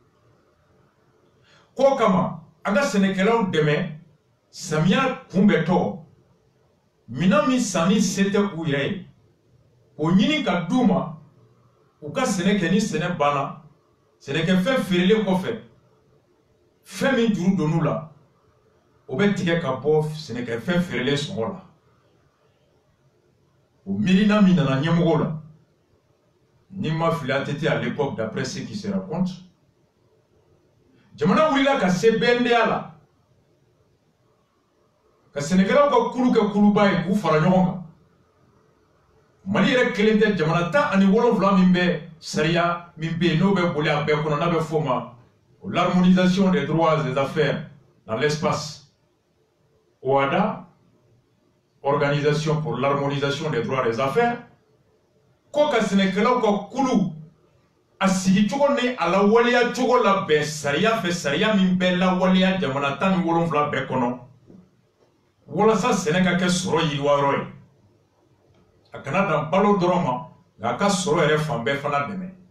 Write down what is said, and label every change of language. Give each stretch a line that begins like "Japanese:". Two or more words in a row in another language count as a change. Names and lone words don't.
Bambara: K'o kama an ka sɛnɛkɛlaw dɛmɛ samiya kunbɛtɔ, minɛn min sanni se tɛ u yɛrɛ ye, o ɲini ka d'u ma u ka sɛnɛ kɛ ni sɛnɛ banna, sɛnɛkɛfɛn feerelen kɔfɛ fɛn min juru donn'u la o bɛ tigɛ ka bɔ sɛnɛkɛfɛn feerelen sɔngɔ la. O miirina min nana ɲɛmɔgɔw la, ni ma fili an tɛ
French: à l'époque d'après ce qui se raconte,
Bambara: jamana wulila ka se BNDA la ka sɛnɛkɛlaw ka kulu kɛ kuluba ye k'u fara ɲɔgɔn kan. Mali yɛrɛ kelen tɛ, jamana 17 min bɛ sariya min bɛ yen n'o bɛ boli a bɛɛ kɔnɔ n'a bɛ f'o ma
French: l'harmonisation des droits et des affaires dans l'espace, OHADA, Organisation pour l'harmonisation des droits et des affaires,
Bambara: ko ka sɛnɛkɛlaw ka kulu a sigi cogo ni a lawaleya cogo la bɛn sariya fɛ, sariya min bɛ lawaleya jamana 17 bɛɛ kɔnɔ, walasa sɛnɛ ka kɛ sɔrɔ yiriwayɔrɔ ye. A kana dan balo dɔrɔn ma, nka a ka sɔrɔ yɛrɛ fan bɛɛ fana dɛmɛ.